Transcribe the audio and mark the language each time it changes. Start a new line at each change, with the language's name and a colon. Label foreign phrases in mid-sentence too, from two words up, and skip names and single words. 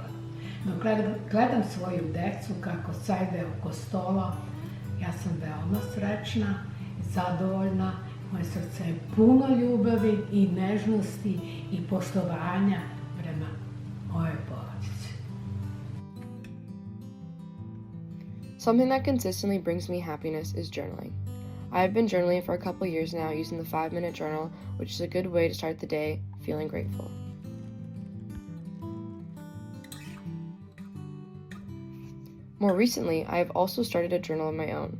Serbian: Dok gledam svoju decu kako sede oko stola, ja sam veoma srećna, zadovoljna. Moje srce je puno ljubavi i nežnosti i poštovanja prema mojoj porodici.
English: Something that consistently brings me happiness is journaling. I have been journaling for a couple years now using the 5-minute journal, which is a good way to start the day feeling grateful. More recently, I have also started a journal of my own.